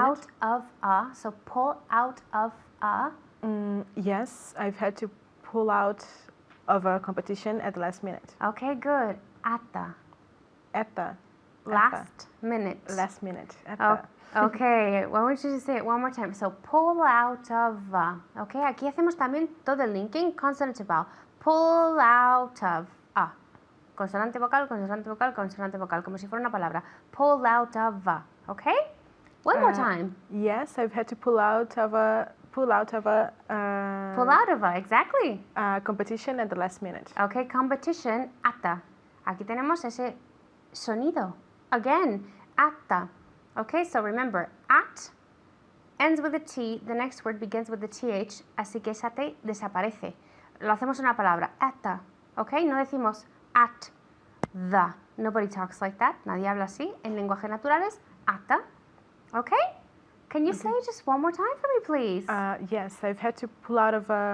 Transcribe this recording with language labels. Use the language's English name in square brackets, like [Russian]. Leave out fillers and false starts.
[English] Out of a, so pull out of a. Yes, I've had to pull out of a competition at the last minute. Okay, good. At the. Last minute. Last minute. Okay, why don't you just say it one more time? So pull out of. [Spanish] Okay, aquí hacemos también todo el linking, [English] consonant to vowel. Pull out of. [Spanish] Consonante vocal, consonante vocal, consonante vocal, como si fuera una palabra. [English] Pull out of. Okay? One more time. Yes, I've had to pull out of a. Pull out of a exactly. Competition at the last minute. Okay, competition, ata. [Spanish] Aquí tenemos ese sonido. [English] Again, ata. Okay, so remember, at ends with a T, the next word begins with the TH, [Spanish] así que esa T desaparece. Lo hacemos en una palabra, ata. [English] Okay, [Spanish] no decimos [English] at the. Nobody talks like that. [Spanish] Nadie habla así. En lenguaje natural es hasta. [English] Okay? Can you say it just one more time for me, please? Yes, I've had to pull out of